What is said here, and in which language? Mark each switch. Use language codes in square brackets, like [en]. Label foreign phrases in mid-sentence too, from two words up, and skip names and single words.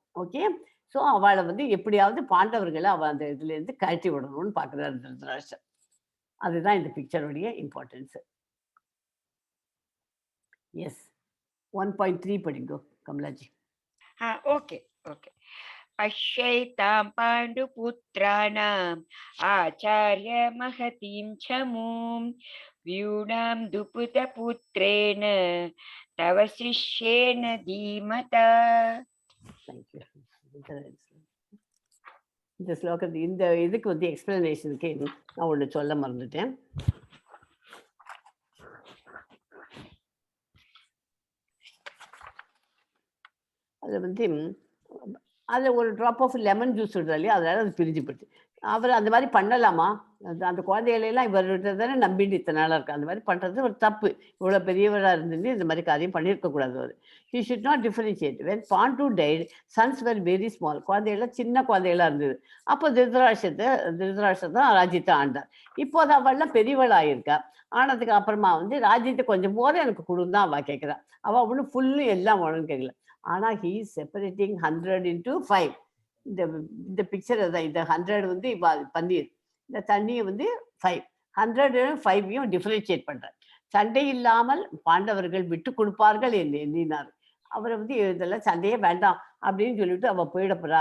[en] okay, so [ta] அவளை வந்து எப்படியாவது பாண்டவர்களை அவள் அந்த இதுலேருந்து கழட்டி விடணும்னு பார்க்குறாரு திருதராஷ்டிரன். அதுதான் இந்த பிக்சருடைய இம்பார்ட்டன்ஸ். எஸ் 1.3 படிங்கோ கமலாஜி. [en] okay okay. [sa] पश्यैतां पाण्डुपुत्राणाम् आचार्य महतीं चमूं व्यूढां दुपुतपुत्रेण तव शिष्येन धीमता. [ta] இந்த ஸ்லோகத்துக்கு இந்த இதுக்கு வந்து எக்ஸ்பிளனேஷனுக்கு நான் ஒன்று சொல்ல மறந்துட்டேன். அதில் வந்து அதில் ஒரு [en] drop of lemon juice [ta] விடுறா இல்லையா, அதனால அது பிரிஞ்சு போயிடுச்சு. அவர் அந்த மாதிரி பண்ணலாமா, அந்த குழந்தைகளெல்லாம் இவர்கிட்ட தானே நம்பிட்டு இத்தனை நாளாக இருக்கு, அந்த மாதிரி பண்ணுறது ஒரு தப்பு. இவ்வளோ பெரியவராக இருந்துட்டு இந்த மாதிரி காரியம் பண்ணியிருக்கக்கூடாது. [en] அவர் he should not differentiate. when Pandu died sons were very small, [ta] குழந்தைகள்லாம் சின்ன குழந்தைகளாக இருந்தது. அப்போ திருதராஷ்டிரத்தை தான் ராஜ்யத்தை ஆண்டார். இப்போது அவள்லாம் பெரியவளாக ஆனதுக்கு அப்புறமா வந்து ராஜ்யத்தை கொஞ்சம் போது எனக்கு கொடுந்தான் அவள் கேட்குறா. அவள் ஒன்றும் ஃபுல்லு எல்லாம் வேணும்னு கேட்கல. [en] ஆனால் he is separating 100 into 5. [ta] இந்த பிக்சர் தான். இந்த 100 வந்து பன்னீர், இந்த தண்ணியை வந்து 5, 100 5 டிஃபரன்ஷியேட் பண்ணுறார். சண்டை இல்லாமல் பாண்டவர்கள் விட்டு கொடுப்பார்கள் என்று எண்ணினார். அவரை வந்து இதெல்லாம் சண்டையே வேண்டாம் அப்படின்னு சொல்லிட்டு அவள் போயிட போறா.